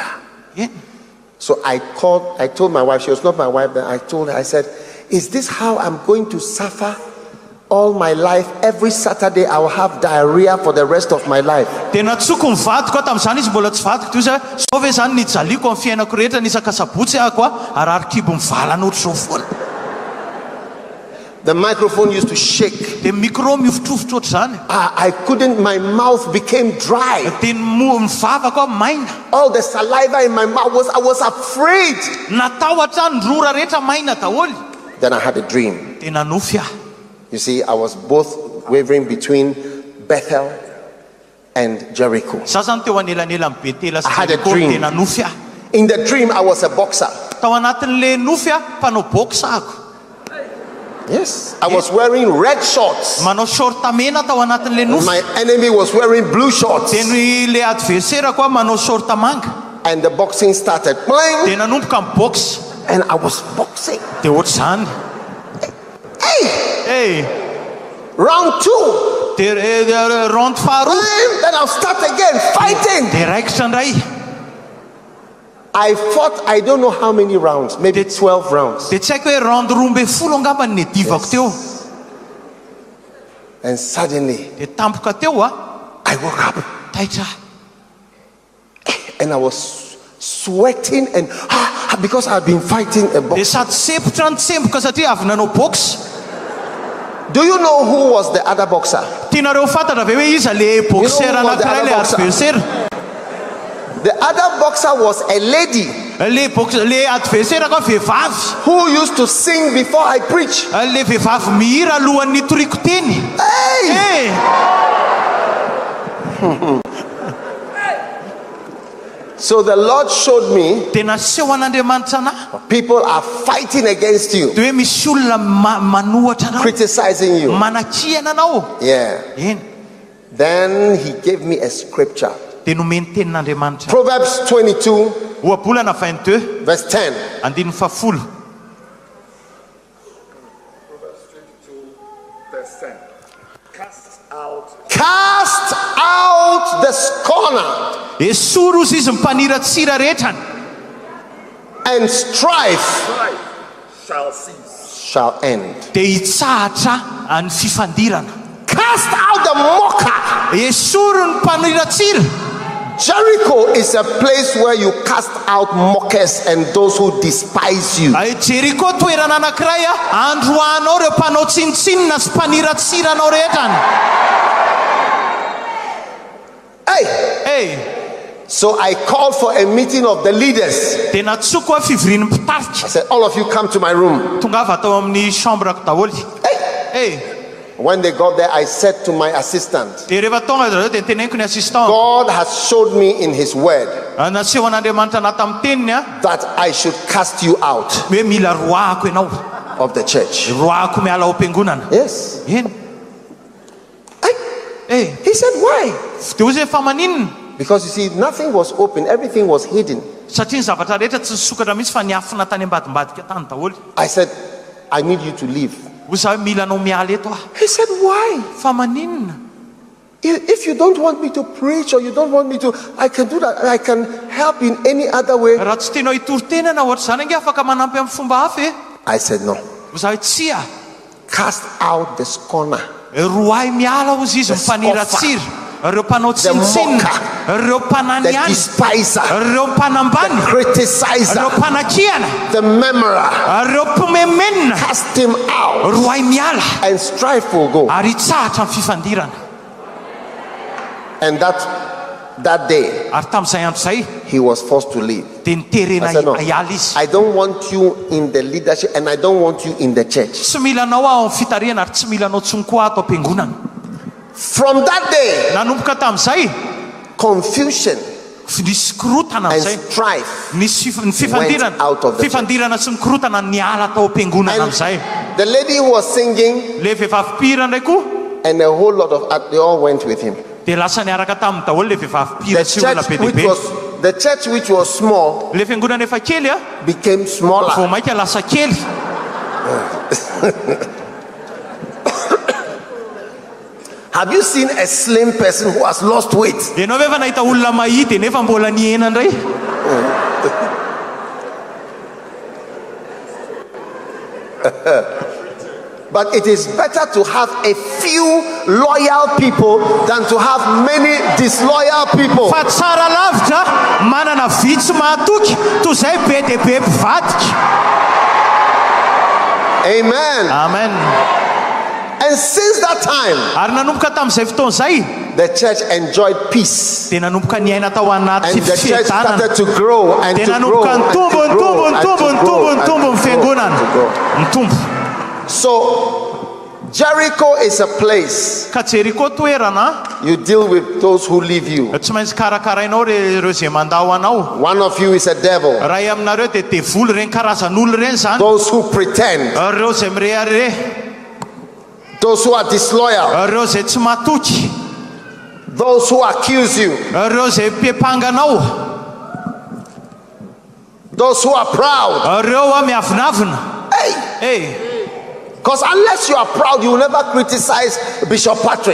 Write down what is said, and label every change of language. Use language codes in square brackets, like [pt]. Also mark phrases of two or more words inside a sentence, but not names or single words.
[en] So I told my wife, she was not my wife then, I told her, I said, is this how I'm going to suffer all my life? Every Saturday I will have diarrhea for the rest of my life. [mg] Dia natsoko ny vadiko tamin'izany izy mbola tsy vadiko toy zao ve zany nijaliko amin'ny fiainako rehetra nisaka sabotsy ahako arary kibo mivalana ohatr'izao foana. [en] The microphone used to shake. [mg] Dia micro miofotrofotra ohatr'izany. [en] I couldn't, my mouth became dry. [mg] Dia mivavaka maina. [en] All the saliva in my mouth I was afraid. [mg] Natahotra ny rora rehetra maina daholo. [en] Then I had a dream. [mg] Dia nanofy aho. [en] You see, I was both wavering between Bethel and Jericho. [mg] Zaho zany teo anelanelany Betela sy [en] I had a [mg] Jeriko [en] dream. [mg] dia nanofy aho. [en] In the dream, I was a boxer. [mg] Tao anatin'le nofy mpanao boxa ako. [en] Yes. I was wearing red shorts. [mg] Manao short mena tao anatin'le nofy. [en] My enemy was wearing blue shorts. [mg] Dia le adversaire-ko manao short manga. [en] And the boxing started. [mg] Dia nanomboka ny box. [en] And I was boxing. [mg] Dia ohatr'izany. Hey! [en] Round 2. [mg] Dia round faharoa. [en] Then I'll start again, fighting. [mg] Dia raikitra indray. [en] I fought, I don't know how many rounds, maybe 12 rounds. [mg] Dia tsy haiko hoe round 12 angamba ny divako teo. [en] And suddenly, [mg] Dia tampoka teo [en] I woke up. [mg] Taitra. [en] And I was sweating and because I've been fighting a [mg] Dia [en] boxer. [mg] sady sempotra ny sempoka satria avy nanao box. [en] Do you know who was the other boxer? [mg] Tianareo fantatra ve hoe iza le boxer anankiray le adversaire? [en] The other boxer was a lady [mg] Le adversaire ko vehivavy. [en] who used to sing before I preach. [mg] Le vehivavy mihira alohan'ny toriko teny. [en] Hey! So the Lord showed me [mg] Dia naseho an'Andriamanitra anahy. [en] people are fighting against you, [mg] Dia hoe misy olona manohatra anao, [en] criticizing you. [mg] manakihana anao. [en] Yeah. [mg] Eny. [en] Then he gave me a scripture. [mg] dia nomeny tenin'Andriamanitra. [en] Proverbs 22, [mg] Ohabolana 22 [en] verse 10. [mg] andiny fafolo. [en] Cast out the scorner, [mg] Esoro izy mpaniratsira rehetrany, [en] and strife shall end. [mg] dia hitsahatra any fifandirana. [en] Cast out the mocker. [mg] Esoro ny mpaniratsira. [en] Jericho is a place where you cast out mockers and those who despise you. [mg] Jericho toerana anankiray androanao ireo mpanao tsinitsinina sy mpaniratsiranao rehetrany. [en] Hey. So I called for a meeting of the leaders. [mg] Dia natsoko fivorian'ny [en] I [mg] mpitarika. [en] said, all of you come to my room. [mg] Tongava tao amin'ny chambreko daholo. [en] When they got there, I said to my assistant, [mg] Dia rehefa tonga zareo dia teneniko ny assistant. [en] God has showed me in his word [mg] Naseho an'Andriamanitra anaty amin'ny teniny [en] that I should cast you out [mg] hoe mila roahako ianao. [en] of the church. [mg] Roahako miala ao am-piangonana. [en] Yes. [mg] Eny. [en] He said, why? [mg] Dia hoy zay fa maninona? [en] Because you see, nothing was open, everything was hidden. [mg] Satria ny zavatra rehetra tsy nisokatra mihitsy fa niafina tany ambadimbadika tany daholo. [en] I said, I need you to leave. [mg] Hoy zaho mila anao miala eto. [en] He said, why? [mg] Fa maninona? [en] If you don't want me to preach or you don't want me to, I can do that. I can help in any other way. [mg] Raha tsy tianao hitoritena na ohatra zany ange afaka manampy amin'ny fomba hafa e. [en] I said, no. [mg] Hoy zaho tsia. [en] Cast out the scorner. [mg] Roahy miala hozy izy mpaniratsira, ireo mpanao tsinitsinina, ireo [en] The [mg] mpananiany, [en] despiser, [mg] ireo mpanambany, [en] the criticizer, [mg] ireo mpanakiana, [en] the memorer. [mg] ireo mpimemenina. [en] Cast him out, [mg] Roahy miala [en] and strife will go. [mg] ary hitsahatra amin'ny fifandirana. [en] And that day, [mg] Ary tamin'izay andro zay [en] he was forced to leave. [mg] dia niterena [en] I said, no, [mg] hiala izy. [en] I don't want you in the leadership, and I don't want you in the church. [mg] Tsy mila anao ao amin'ny fitariana ary tsy mila anao tsonkoa ato am-piangonana. [en] From that day, [mg] Nanomboka tamin'izay [en] confusion [mg] nisy korotana [en] and [mg] amin'izay. [en] strife. [mg] Nisy [en] Went out of the [mg] fifandirana sy ny korotana niala tao am-piangonana [en] And [mg] amin'izay. [en] the lady who was singing [mg] Le vehivavy mpihira ndray koa [en] and a whole lot of they all went with him. [mg] dia lasa niaraka taminy daholo le vehivavy mpihira [en] The [mg] sy olona be dehibe. [en] the church which was small [mg] Le fiangonana efa kely [en] became smaller. [mg] vao mainka lasa kely. [en] Have you seen a slim person who has lost weight? [mg] Ianao ve efa nahita olona mahity nefa mbola nihena ndray? [en] But it is better to have a few loyal people than to have many disloyal people. [mg] Fa tsara lavitra manana vitsy mahatoky toy izay be dia be mpivadika. [en] Amen. [mg] Amen. [en] And since that time, [mg] Ary nanomboka tamin'izay fotoan'izay [en] the church enjoyed peace. [mg] dia nanomboka niaina tao anaty [en] And the church [mg] fiadanana. [en] started to grow and [mg] Dia [en] to grow [mg] nanomboka [en] and to grow and to grow and [mg] nitombo [en] to [mg] ny fiangonana. [en] grow. [mg] Nitombo. [en] So Jericho is a place [mg] Ka Jericho toerana [en] you deal with those who leave you. [mg] tsy maintsy karakarainao ireo izay mandao anao. [en] One of you is a devil. [mg] Ray aminareo dia devoly reny karazan'olo reny zany. [en] Those who pretend, [mg] Ireo izay mireharere, [en] those who are disloyal, [mg] ireo izay tsy matoky, [en] those who accuse you, [mg] ireo izay mpiampanganao, [en] those who are proud. [mg] ireo miavinavina. [en] Hey, because unless you are proud, you will never criticize Bishop Patrick